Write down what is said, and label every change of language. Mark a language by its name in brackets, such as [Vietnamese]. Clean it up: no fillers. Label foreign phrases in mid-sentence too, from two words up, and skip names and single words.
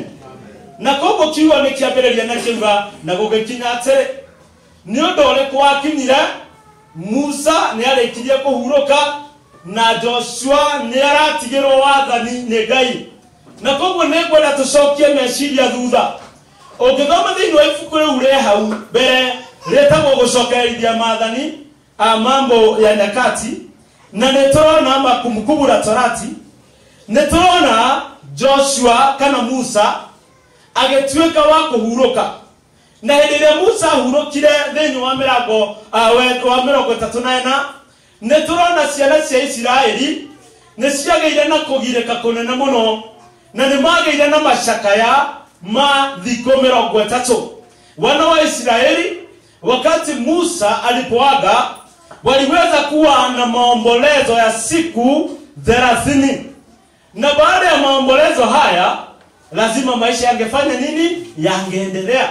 [Kikuyu] Na koguo kiugo nĩ kĩambĩrĩria na kiuga na gũgĩkinya atĩ nĩ ũndũ ũrĩkũ wakinyire, Musa nĩ arĩkirie kũhurũka na Joshua nĩ aratigĩrwo wathani nĩ Ngai. na koguo nĩ ngwenda tũcokie meciria thutha. Ũngĩthoma thĩinĩ wa ibuku rĩu rĩ hau mbere rĩtagwo gũcokerithia maathani mambo ya nyakati, na nĩ tũrona Makumbukumbu la Torati, nĩ tũrona Joshua kana Musa agĩtuĩka wa kũhurũka. Na hĩndĩ ĩrĩa Musa ahurũkire thĩinĩ wa mĩrango wa 34, nĩ tũrona ciana cia Isiraeli nĩ ciagĩire na kũgirĩka kũnene mũno, na nĩ magĩire na macakaya ma thikũ 30. [Swahili] Wana wa Israeli wakati Musa alipoaga waliweza kuwa na maombolezo ya siku 30. Na baada ya maombolezo haya lazima maisha yangefanya nini? Yangeendelea.